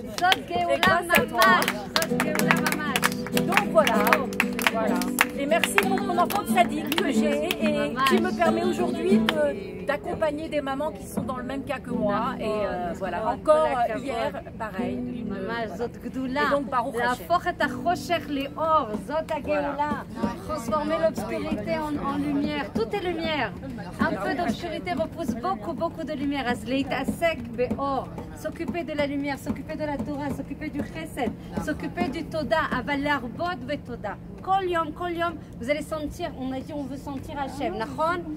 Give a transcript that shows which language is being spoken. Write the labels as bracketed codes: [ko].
[he] זאת גאולה ממש. זאת גאולה ממש. [fr] Donc voilà. Et merci pour mon enfant de sadique que j'ai et qui me permet aujourd'hui d'accompagner des mamans qui sont dans le même cas que moi. Et voilà, encore hier, pareil. [he] ממש, זאת גדולה. [fr] Et donc, Baruch Hashem. [he] להפוך את החושך לאור, זאת הגאולה. [fr] Transformer l'obscurité en lumière. Tout est lumière. Un peu d'obscurité repousse beaucoup de lumière. [he] אז להתעסק באור. [fr] S'occuper de la lumière, s'occuper de la Torah, s'occuper du chesed, s'occuper du toda, [he] אבל להרבות בתודה. כל יום, [fr] vous allez sentir, on a dit on veut sentir Hachem, נכון?